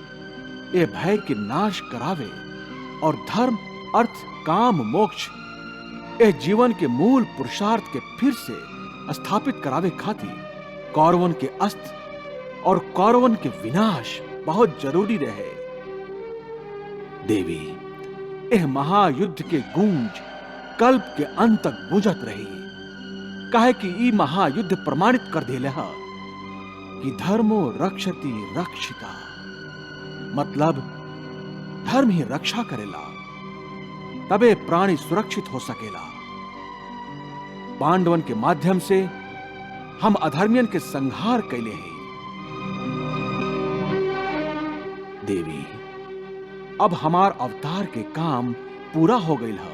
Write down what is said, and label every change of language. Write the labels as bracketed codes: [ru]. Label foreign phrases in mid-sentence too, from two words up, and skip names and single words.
[bho] ए भय के नाश करावे और धर्म, अर्थ, काम, मोक्ष ए जीवन के मूल पुरुषार्थ के फिर से स्थापित करावे खातिर कौरवन के अस्त्र और कौरवन के विनाश बहुत जरूरी रहे। देवी, यह महायुद्ध के गूंज कल्प के अंत तक गूंजत रही, काहे कि ई महायुद्ध प्रमाणित कर देले है कि [sa] धर्मो रक्षति रक्षिता, [bho] मतलब धर्म ही रक्षा करेला, तबे प्राणी सुरक्षित हो सकेला। पांडवन के माध्यम से हम अधर्मियन के संहार कैले हैं। देवी, अब हमार अवतार के काम पूरा हो गई है।